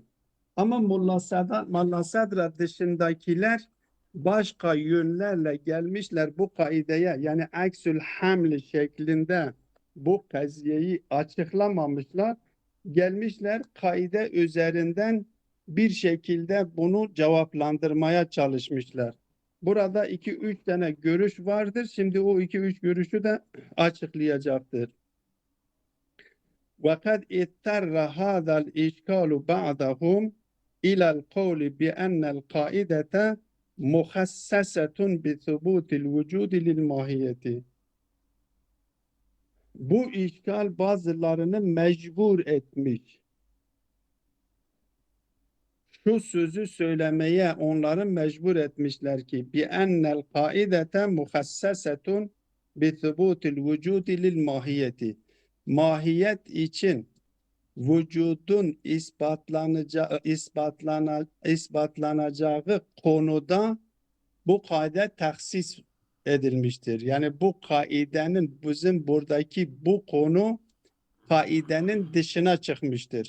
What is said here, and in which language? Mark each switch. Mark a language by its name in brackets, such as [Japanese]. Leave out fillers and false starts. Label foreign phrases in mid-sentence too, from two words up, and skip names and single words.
[Turkish] Ama Mulla Sadra dışındakiler başka yönlerle gelmişler bu kaideye, yani aksül haml şeklinde bu kaziyeyi açıklamamışlar. Gelmişler kaide üzerinden bir şekilde bunu cevaplandırmaya çalışmışlar. Burada 2-3 tane görüş vardır. Şimdi o 2-3 görüşü de açıklayacaktır. [Arabic] وقد اضطر هذا الإشكال بعضهم إلى القول بأن القاعدة مخصصة بثبوت الوجود للماهية. [Turkish] Bu işgal bazılarını mecbur etmiş. Şu sözü söylemeye onları mecbur etmişler ki [Arabic] بأن القاعدة مخصصة بثبوت الوجود للماهية. [Turkish] Mahiyet için vücudun ispatlanacağı konuda bu kaide taksis edilmiştir. Yani bu kaidenin bizim buradaki bu konu kaidenin dışına çıkmıştır.